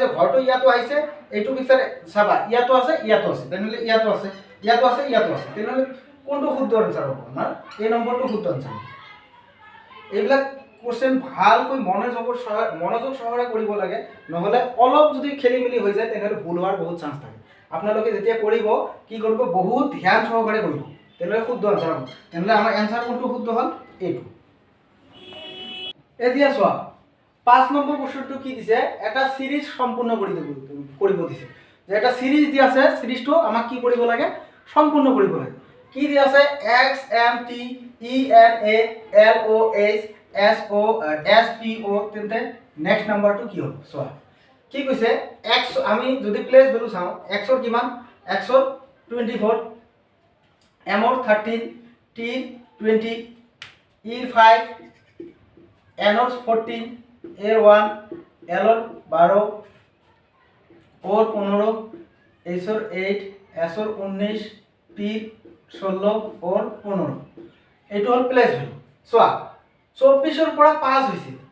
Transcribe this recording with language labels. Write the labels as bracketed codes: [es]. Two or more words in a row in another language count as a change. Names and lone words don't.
[as] ঘৰটো ইয়াতো আহিছে এইটো পিকচাৰ চাবা ইয়াতো আছে তেনেহ'লে ইয়াতো আছে তেনেহ'লে কোনটো শুদ্ধ আনচাৰ হ'ব আমাৰ এই নম্বৰটো শুদ্ধ আনচাৰ এইবিলাক কোশ্চেন ভালকৈ মনোযোগ সহকাৰে কৰিব লাগে নহ'লে অলপ যদি খেলি মেলি হৈ যায় তেনেহ'লে ভুল হোৱাৰ বহুত চান্স থাকে আপোনালোকে যেতিয়া কৰিব কি কৰিব বহুত ধ্যান সহকাৰে কৰিব তেনেহ'লে শুদ্ধ আনচাৰ হ'ব তেনেহ'লে আমাৰ এনচাৰ কোনটো শুদ্ধ হ'ল এইটো এতিয়া চোৱা 5 নম্বৰ কোশ্চেনটো কি দিছে এটা সিৰিজ সম্পূৰ্ণ কৰিব দিছে যে এটা সিৰিজ দি আছে সিৰিজটো আমাক কি কৰিব লাগে সম্পূৰ্ণ কৰিব লাগে কি দি আছে x m t e n a l o h s o s p o তেন্তে নেক্সট নাম্বাৰটো কি হ'ব চোৱা কি কৈছে x আমি যদি [en] place value [as] চাওঁ x ৰ কিমান x ৰ 24 m ৰ 13 t 20 e 5 n ৰ 14 a 1 l ৰ 12 o ৰ 15 h ৰ 8 s ৰ 19 p 16 o ৰ 15 এইটো হ'ল [en] place value [as] চোৱা 24 ৰ পৰা 5 হৈছে